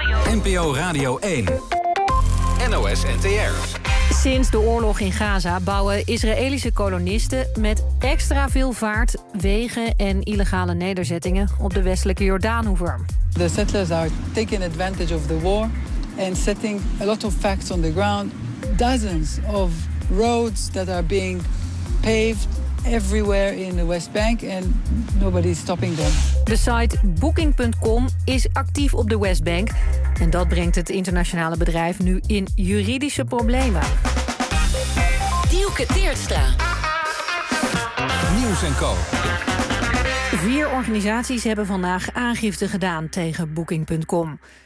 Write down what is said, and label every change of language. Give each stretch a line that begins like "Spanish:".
Dutch: NPO Radio 1. NOS NTR. Sinds de oorlog in Gaza bouwen Israëlische kolonisten met extra veel vaart wegen en illegale nederzettingen op de westelijke Jordaanoever.
English: The settlers are taking advantage of the war and setting a lot of facts on the ground. Dozens of roads that are being paved everywhere in the West Bank and nobody is stopping them.
Dutch: De site booking.com is actief op de West Bank. En dat brengt het internationale bedrijf nu in juridische problemen. Dielke Teerstra. Nieuws en Co. 4 organisaties hebben vandaag aangifte gedaan tegen booking.com.